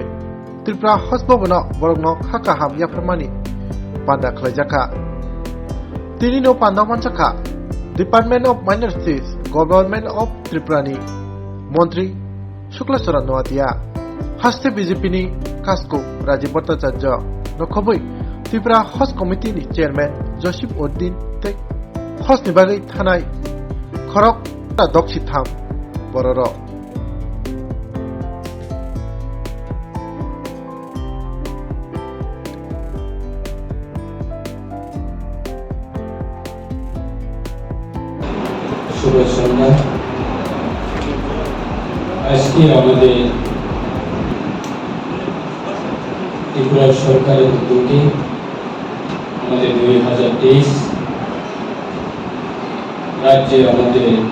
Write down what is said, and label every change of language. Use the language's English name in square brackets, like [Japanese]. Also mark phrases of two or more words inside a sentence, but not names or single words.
[Kok Borok] Tripura hosbobono borokno khaka ham yaprmani panda khlaijaka tini no panda manchaka Department of Minorities Government of Tripura ni Montri Shuklaswara Noatia haste BJP ni Kasko Rajiv Bhattacharya nokhoboi Tripura Host Committee ni Chairman Joseph Uddin te host ni bagai thanai khorok ta doksi tham bororo [Bangla] শুভ সন্ধ্যা আজকে আমাদের ত্রিপুরা সরকারের উদ্যোগে আমাদের 2023 রাজ্যে আমাদের